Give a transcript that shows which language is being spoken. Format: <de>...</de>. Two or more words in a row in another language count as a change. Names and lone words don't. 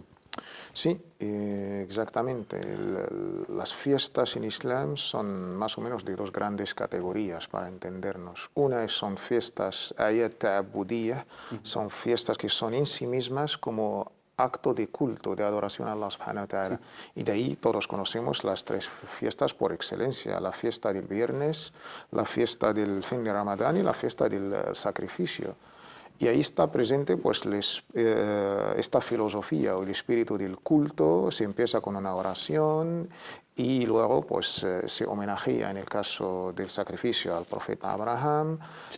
<es>Sí, exactamente. Las fiestas en Islam son más o menos de dos grandes categorías para entendernos. Una son fiestas</es> <ar>آيات تعبدية,</ar> <es>son fiestas que son en sí mismas como acto de culto, de adoración a</es> <ar>الله سبحانه وتعالى.</ar> <es>Sí. Y de ahí todos conocemos las tres fiestas por excelencia: la fiesta del viernes, la fiesta del fin de Ramadán y la fiesta del sacrificio. Y ahí está presente pues, esta filosofía o el espíritu del culto. Se empieza con una oración y luego pues, se homenajea, en el caso del sacrificio, al profeta Abraham, sí.</es>